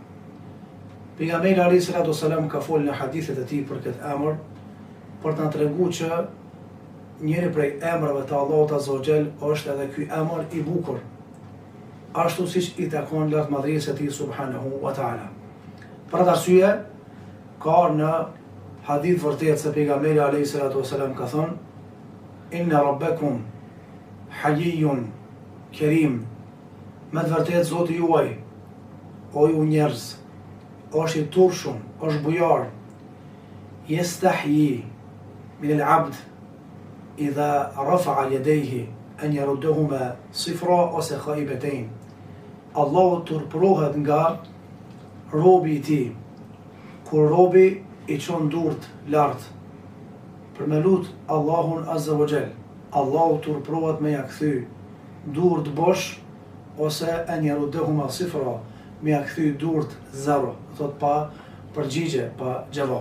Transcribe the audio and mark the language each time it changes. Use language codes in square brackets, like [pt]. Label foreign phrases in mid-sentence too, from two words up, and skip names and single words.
[sq] Pejgamberi [ar] عليه الصلاة والسلام [sq] ka folur në hadithet e tij për këtë emër, për të na treguar që njëri prej emrave të Allahut [ar] عز وجل [sq] është edhe ky emër i bukur, ashtu siç i takon lartë madhërisë e tij [ar] سبحانه وتعالى. [sq] Për atë arsye ka në hadith vërtet se pejgamberi [ar] عليه الصلاة والسلام [sq] ka thënë: [ar] إن ربكم حيي كريم, [sq] me të vërtet Zoti juaj, o ju njerëz, është i turpshëm, është bujar, [ar] يستحيي من العبد إذا رفع يديه أن يردهما صفرا ose khaibatayn. [sq] Allahu turprohet nga robi i tij, kur robi i çon durt lart për me lut Allahun [ar] عز وجل. [sq] Allahu turprohet me ja kthy durt bosh ose [ar] أن يردهما صفرا, [sq] me ja kthy durt zero, thot pa përgjigje, pa gjavab.